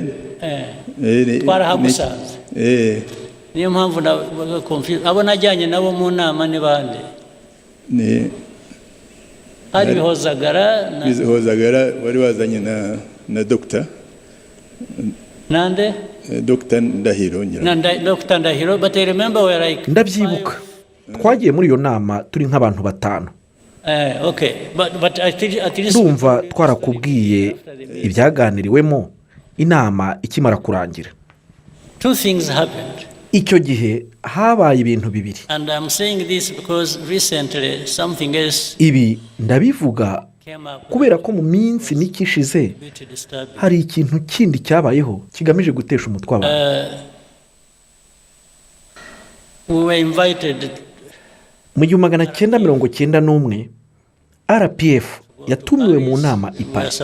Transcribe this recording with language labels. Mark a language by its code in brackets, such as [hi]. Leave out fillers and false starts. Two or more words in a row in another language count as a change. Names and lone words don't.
[rw] Twarahagusanze. Niyo mpamvu na confuse. Abo najyanye nabo mu nama ni bande? Ari bihozagara wari wazanye na doctor. Nande? Dr. Ndahiro. Dr. Ndahiro, [en] but I remember where I... [rw] Ndabyibuka. Twagiye muri iyo nama turi nk'abantu 5. [en] Okay, but at least [rw] ndumva twarakubwiye ibyaganiriwemo inama ikimara kurangira. [en] Two things happened. [rw] icyo gihe habaye ibintu bibiri. Ibi ndabivuga kubera ko mu minsi mike ishize hari ikintu kindi cyabayeho kigamije gutesha umutwe abantu. Mu 1991 RPF yatumiwe mu nama i Paris.